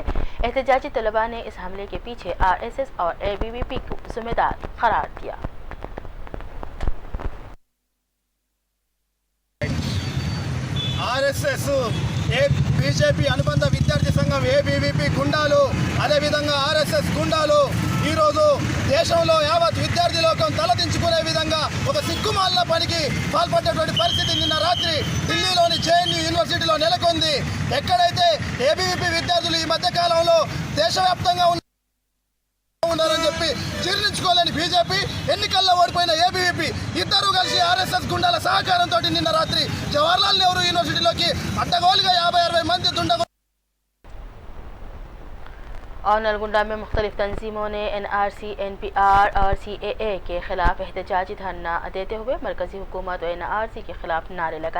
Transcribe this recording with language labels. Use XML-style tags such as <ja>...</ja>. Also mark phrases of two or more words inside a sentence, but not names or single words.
<ur>احتجاجی طلبہ نے اس حملے کے پیچھے RSS اور ABVP کو ذمہ دار قرار دیا۔</ur> <te>RSS, BJP అనుబంధ విద్యార్థి సంఘం ABVP గుండాలు, అదేవిధంగా RSS గుండాలు ఈరోజు దేశంలో యావత్ విద్యార్థి లోకం తలదించుకునే విధంగా ఒక సిగ్గుమాలిన పనికి పాల్పడ్డటువంటి పరిస్థితి నిన్న రాత్రి ఢిల్లీలోని JNU యూనివర్సిటీలో నెలకొంది। ఎక్కడైతే ABVP విద్యార్థులు ఈ మధ్య కాలంలో దేశవ్యాప్తంగా ఉన్నారని చెప్పి జీర్ణించుకోలేని బీజేపీ, ఎన్నికల్లో ఓడిపోయిన ABVP ఇద్దరూ కలిసి RSS గుండాల సహకారంతో నిన్న రాత్రి జవహర్లాల్ నెహ్రూ యూనివర్సిటీలోకి అడ్డగోలుగా 50-60 మంది దుండగులు</te> <ur>اور نلگنڈا میں مختلف تنظیموں نے NRC, NPR اور CAA کے خلاف احتجاجی دھرنا دیتے ہوئے مرکزی حکومت اور NRC کے خلاف نعرے لگائے۔</ur>